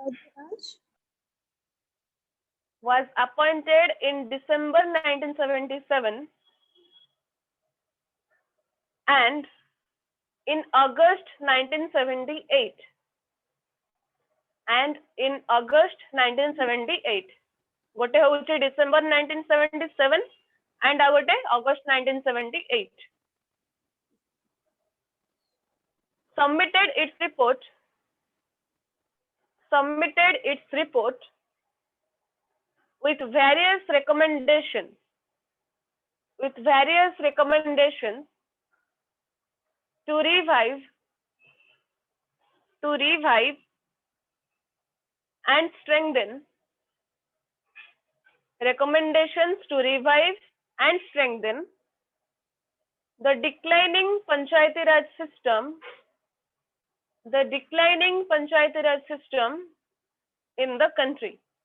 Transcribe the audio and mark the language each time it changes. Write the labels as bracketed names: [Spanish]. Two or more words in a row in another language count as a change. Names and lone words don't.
[English] Was appointed in December 1977 and in August 1978. And in August 1978. [Odia] ଗୋଟେ ହେଉଛି December 1977 and ଆ ଗୋଟେ August 1978. [English] Submitted its report with various recommendations to revive and strengthen the declining Panchayati Raj system in the country.